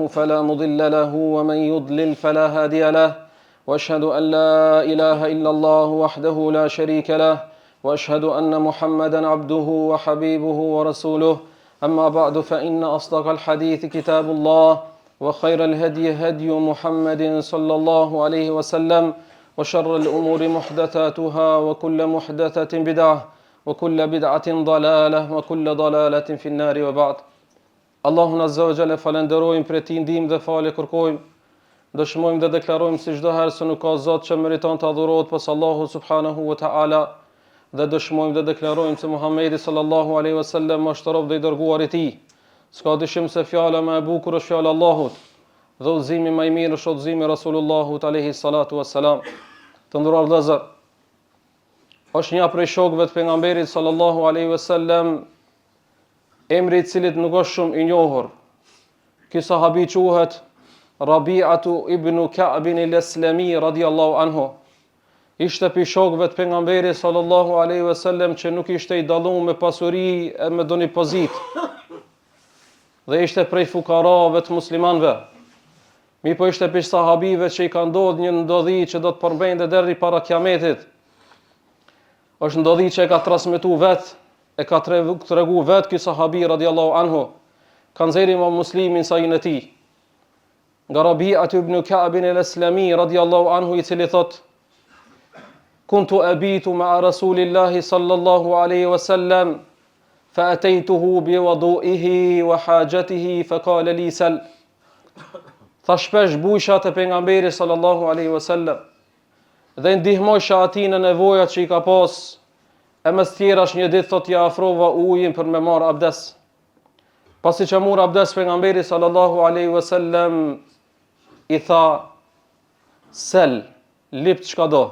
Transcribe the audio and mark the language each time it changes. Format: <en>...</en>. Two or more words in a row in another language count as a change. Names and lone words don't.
<ar>فلا مضل له ومن يضلل فلا هادي له وأشهد أن لا إله إلا الله وحده لا شريك له وأشهد أن محمدا عبده وحبيبه ورسوله أما بعد فإن أصدق الحديث كتاب الله وخير الهدي هدي محمد صلى الله عليه وسلم وشر الأمور محدثاتها وكل محدثة بدعة وكل بدعة ضلالة وكل ضلالة في النار وبعد.</ar> <sq>Allahun</sq> <ar>عز وجل</ar> <sq>falenderojmë për ti ndihmë dhe falë kërkojmë. Dëshmojmë dhe deklarojmë se çdo herë se nuk ka Zot që meriton të adhurohet pas Allahut</sq> <ar>سبحانه وتعالى,</ar> <sq>dhe dëshmojmë dhe deklarojmë se Muhamedi</sq> <ar>صلى الله عليه وسلم</ar> <sq>është rob dhe i dërguar i Tij. S'ka dyshim se fjala më e bukur është fjala e Allahut, dhe udhëzimi më i mirë është udhëzimi i Rasulullahut</sq> <ar>عليه الصلاة والسلام.</ar> <sq>Të nderuar vëllezër, është një prej shokëve të pejgamberit</sq> <ar>صلى الله عليه وسلم,</ar> <sq>emri i cilit nuk është shumë i njohur. Ky sahabi quhet Rabi'atu ibn Ka'b al-Aslami</sq> <ar>رضي الله عنه.</ar> <sq>Ishte pi shokëve të pejgamberit</sq> <ar>صلى الله عليه وسلم</ar> <sq>që nuk ishte i dalluar me pasuri e me doni pozitë. Dhe ishte prej fukarave të muslimanëve. Mi po ishte për sahabive që i ka ndodhur një ndodhi që do të përmbente deri para kiametit. Është ndodhi që e ka transmetuar vet, e ka tregu vet ky sahabi</sq> <ar>رضي الله عنه.</ar> <sq>Ka nxjerrë Imam Muslimin sahin e tij. Nga Rabi'atu ibn Ka'b al-Aslami</sq> <ar>رضي الله عنه,</ar> <sq>i cili thot:</sq> <ar>كنت أبيت مع رسول الله صلى الله عليه وسلم فأتيته بوضوئه وحاجته فقال لي سل.</ar> <sq>Tha shpesh bujsha të pejgamberit</sq> <ar>صلى الله عليه وسلم</ar> <sq>dhe ndihmojsha atij në nevojat që i ka pas. E mes tjerash një ditë thot ja afrova ujin për me marr abdes. Pasi që mor abdes pejgamberi</sq> <ar>صلى الله عليه وسلم</ar> <sq>i tha sel, lip çka do.</sq>